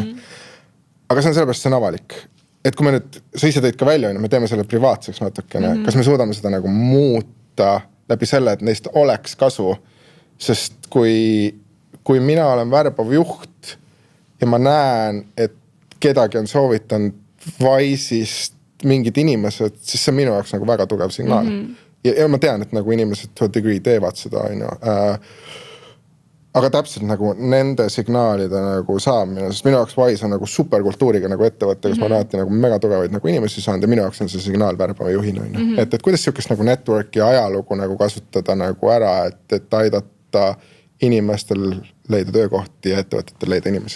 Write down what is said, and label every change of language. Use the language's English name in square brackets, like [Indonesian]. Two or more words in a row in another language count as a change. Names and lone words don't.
[Estonian] Aga see on sellepärast, see on avalik. Et kui me nüüd, sa ise tõid ka välja, me teeme selle privaatseks natukene, kas me suudame seda nagu muuta läbi selle, et neist oleks kasu, sest kui mina olen värbav juht ja ma näen, et kedagi on soovitanud Wise'ist mingid inimesed, siis see on minu jaoks nagu väga tugev signaal. Ja ma tean, et nagu inimesed [English] to a degree [Estonian] teevad seda, aga täpselt nagu nende signaalide nagu saamine, sest minu jaoks Wise on nagu superkultuuriga nagu ettevõtte, kus ma alati nagu mega tugevaid nagu inimesi saanud ja minu jaoks on see signaal värbava juhina. Et kuidas siukest nagu networki ajalugu nagu kasutada nagu ära, et aidata inimestel leida töökohti ja ettevõtetel leida inimesi.